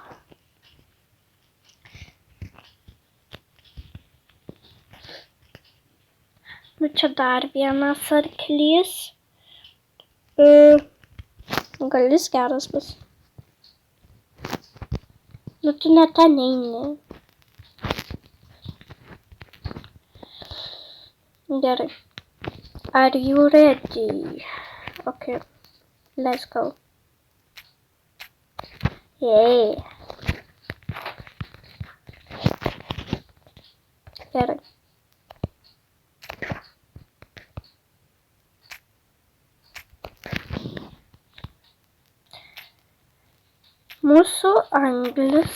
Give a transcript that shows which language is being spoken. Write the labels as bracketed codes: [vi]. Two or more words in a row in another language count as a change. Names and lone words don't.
[lt] Nu čia dar vienas arklys. Gal jis geras bus. Nu tu ne ten eini. Gerai. [en] Are you ready? Okay. Let's go. Yay. [lt] Gerai. Mūsų anglis.